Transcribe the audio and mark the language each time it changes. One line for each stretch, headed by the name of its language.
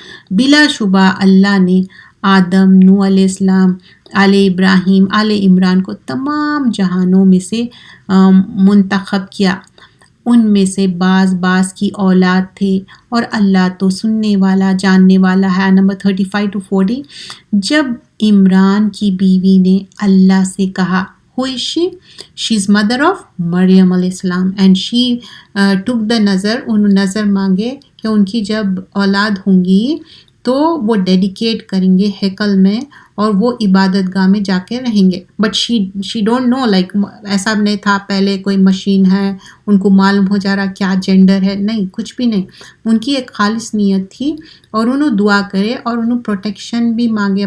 Urdu: بلا شبہ اللہ نے آدم, نوح علیہ السلام, آل ابراہیم, آل عمران کو تمام جہانوں میں سے منتخب کیا. ان میں سے بعض کی اولاد تھے, اور اللہ تو سننے والا جاننے والا ہے. نمبر 35-40. جب عمران کی بیوی نے اللہ سے کہا,
English: who is she? She is mother of Maryam علیہ السلام, and she took the nazar.
Urdu: انہوں نظر مانگے کہ ان کی جب اولاد ہوں گی تو وہ ڈیڈیکیٹ کریں گے ہیکل میں اور وہ عبادت گاہ میں جا کے رہیں گے.
English: but she don't know like
Urdu: ایسا نہیں تھا پہلے کوئی مشین ہے ان کو معلوم ہو جا رہا کیا جینڈر ہے, نہیں کچھ بھی نہیں. ان کی ایک خالص نیت تھی اور انہوں دعا کرے اور انہوں پروٹیکشن بھی مانگے.